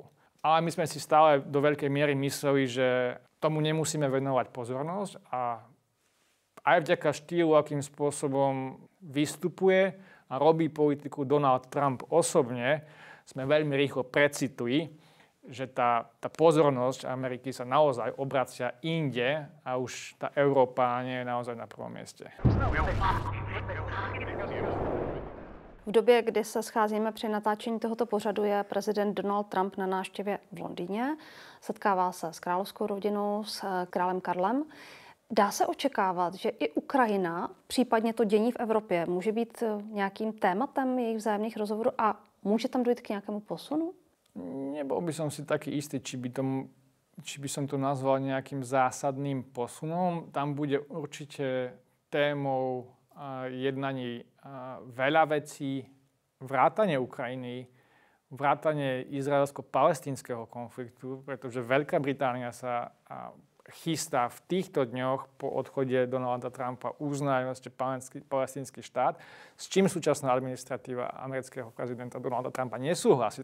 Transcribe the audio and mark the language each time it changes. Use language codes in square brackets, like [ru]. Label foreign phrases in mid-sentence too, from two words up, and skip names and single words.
[sk] Ale my sme si stále do veľkej miery mysleli, že tomu nemusíme venovať pozornosť a aj vďaka štýlu, akým spôsobom vystupuje a robí politiku Donald Trump osobne, sme veľmi rýchlo precitli, že tá pozornosť Ameriky sa naozaj obracia inde a už tá Európa nie je naozaj na prvom mieste. [cs] V době, kdy se scházíme při natáčení tohoto pořadu, je prezident Donald Trump na návštěvě v Londýně. Setkává se s královskou rodinou, s králem Karlem. Dá se očekávat, že i Ukrajina, případně to dění v Evropě, může být nějakým tématem jejich vzájemných rozhovorů a může tam dojít k nějakému posunu? [sk] Nebol by som si taký istý, či by som to nazval nejakým zásadným posunom. Tam bude určite témou jednaní veľa vecí, vrátane Ukrajiny, vrátane izraelsko-palestínskeho konfliktu, pretože Veľká Británia sa chystá v týchto dňoch po odchode Donalda Trumpa uznať palestínsky štát, s čím súčasná administratíva amerického prezidenta Donalda Trumpa nesúhlasí.